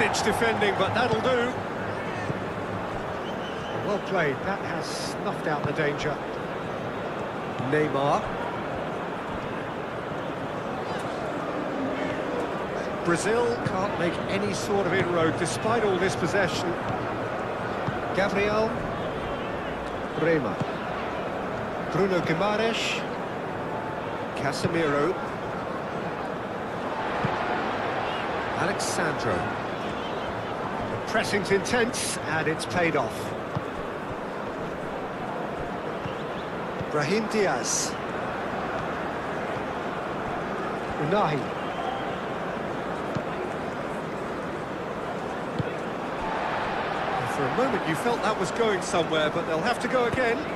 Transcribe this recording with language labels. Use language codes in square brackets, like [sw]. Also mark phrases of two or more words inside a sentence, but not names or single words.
[en] last-ditch defending, but that'll do. Well played, that has snuffed out the danger. Neymar. Brazil can't make any sort of inroad despite all this possession. Gabriel. Rema. Bruno Guimaraes. Casemiro. Alexandro. The pressing's intense and it's paid off. Brahim Diaz. Unahi. For a moment you felt that was going somewhere, but they'll have to go again.